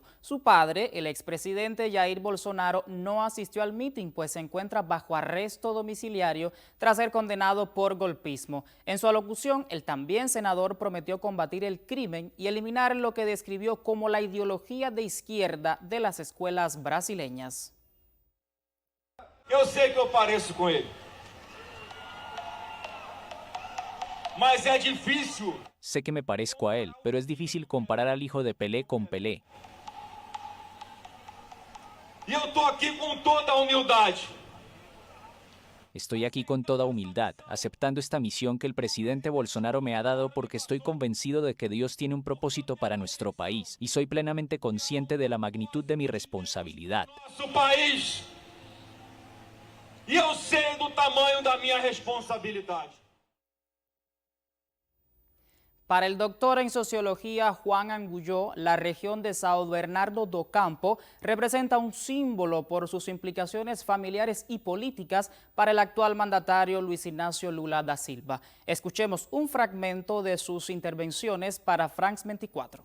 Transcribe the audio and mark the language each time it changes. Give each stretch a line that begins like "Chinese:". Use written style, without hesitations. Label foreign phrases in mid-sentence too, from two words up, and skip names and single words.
Spanish: Su padre, el expresidente Jair Bolsonaro, no asistió al mitin, pues se encuentra bajo arresto domiciliario tras ser condenado por golpismo. En su alocución, el también senador prometió combatir el crimen y eliminar lo que describió como la ideología de izquierda de las escuelas brasileñas.
Portuguese: Eu sei que eu pareço com ele, mas é difícil.
Spanish: Sé que me parezco a él, pero es difícil comparar al hijo de Pelé con Pelé.
Portuguese: E eu tô aqui com toda a humildade.
Spanish: Estoy aquí con toda humildad, aceptando esta misión que el presidente Bolsonaro me ha dado porque estoy convencido de que Dios tiene un propósito para nuestro país y soy plenamente consciente de la magnitud de mi responsabilidad.
Portuguese: Nosso país. E eu sei do tamanho da minha responsabilidade.
Spanish: Para el doctor en sociología Juan Angulló, la región de São Bernardo do Campo representa un símbolo por sus implicaciones familiares y políticas para el actual mandatario Luis Ignacio Lula da Silva. Escuchemos un fragmento de sus intervenciones para France 24.